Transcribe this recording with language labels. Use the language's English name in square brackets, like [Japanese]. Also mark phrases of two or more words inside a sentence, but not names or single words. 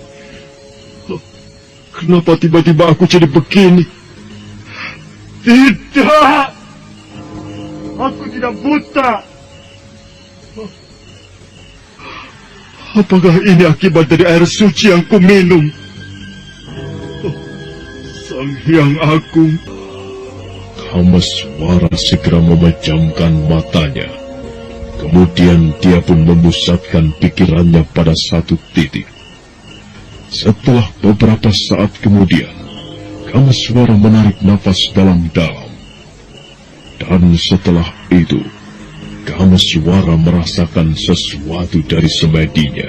[Indonesian] Kenapa tiba-tiba aku jadi begini? Tidak! Aku tidak buta! Apakah ini akibat dari air suci yang kuminum? Sang Hyang Agung. Kameswara segera memejamkan matanya. Kemudian dia pun memusatkan pikirannya pada satu titik. Setelah beberapa saat kemudian, Kameswara menarik nafas dalam-dalam. Dan setelah itu, Kameswara merasakan sesuatu dari semedinya.